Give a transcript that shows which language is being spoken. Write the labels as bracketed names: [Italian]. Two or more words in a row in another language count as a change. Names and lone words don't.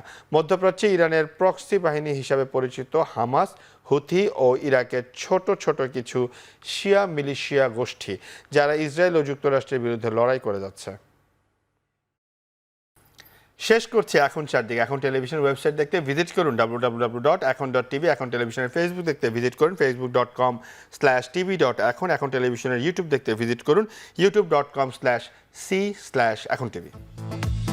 [Bangla] মধ্যপ্রাচ্যে ইরানের প্রক্সি বাহিনী হিসাবে পরিচিত হামাস, হুথি ও ইরাকের ছোট ছোট কিছু শিয়া মিলিশিয়া গোষ্ঠী, যারা ইসরায়েল ও যুক্তরাষ্ট্রের বিরুদ্ধে লড়াই করে যাচ্ছে। শেষ করছি এখন চারদিকে। এখন টেলিভিশন ওয়েবসাইট দেখতে ভিজিট করুন www.এখন.tv। এখন টেলিভিশনের ফেসবুক দেখতে ভিজিট করুন facebook.com/tv.এখন। এখন টেলিভিশনের ইউটিউব দেখতে ভিজিট করুন youtube.com/c/এখন tv।